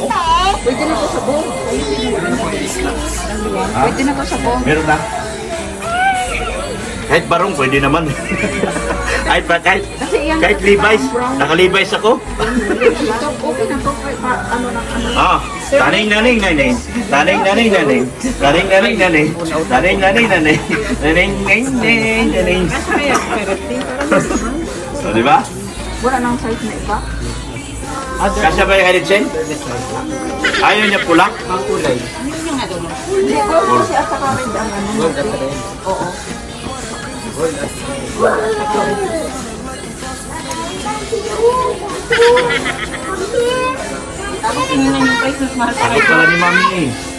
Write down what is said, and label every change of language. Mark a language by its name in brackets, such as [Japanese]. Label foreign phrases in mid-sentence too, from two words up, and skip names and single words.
[Filipino] Pwede na to sa buong. Pwede na to sa buong. Meron na. Kahit barong, pwede naman. kahit Levi's. Naka-Levi's ako. Okay na to. Ano na, ano. Ah, taning naning naning. Taning naning naning. Taning naning naning. Taning naning naning. Naning naning naning. O, di ba? Wala nang size na iba. Kasya ba yung Eritsen? Ayaw niya pula? Ang kulay. Hindi ko kasi at saka red ang ano. Gold at red. Oo. Sagot pala ni Mami eh.